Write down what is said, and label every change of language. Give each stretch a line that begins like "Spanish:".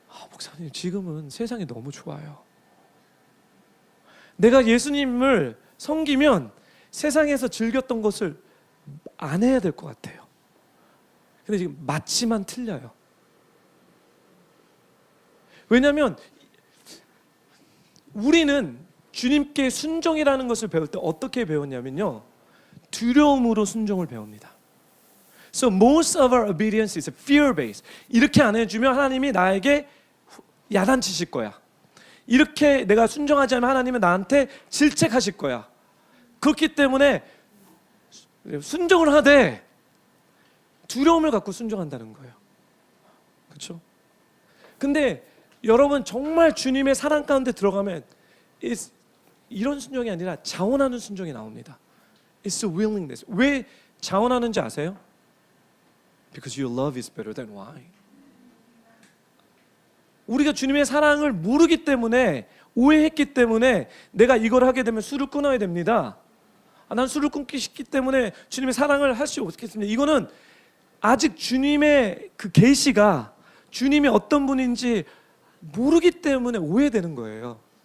Korean: 목사님, 지금은 세상이 너무 좋아요. 내가 예수님을 섬기면 세상에서 즐겼던 것을 안 해야 될 것 같아요. 근데 지금 맞지만 틀려요. 왜냐하면 우리는 주님께 순종이라는 것을 배울 때 어떻게 배웠냐면요, 두려움으로 순종을 배웁니다.
English: So most of our obedience is fear-based.
Korean: 이렇게 안 해주면 하나님이 나에게 야단치실 거야. 이렇게 내가 순종하지 않으면 하나님은 나한테 질책하실 거야. 그렇기 때문에 순종을 하되 두려움을 갖고 순종한다는 거예요. 그렇죠? 근데 여러분 정말 주님의 사랑 가운데 들어가면 이런 순종이 아니라 자원하는 순종이 나옵니다.
English: It's a willingness.
Korean: 왜 자원하는지 아세요?
English: Because your love is better than wine.
Korean: 우리가 주님의 사랑을 모르기 때문에, 오해했기 때문에 내가 이걸 하게 되면 술을 끊어야 됩니다. 난 술을 끊기 쉽기 때문에 주님의 사랑을 할 수 없겠습니다. 이거는 아직 주님의 그 계시가 주님이 어떤 분인지 모르기 때문에 오해되는 거예요.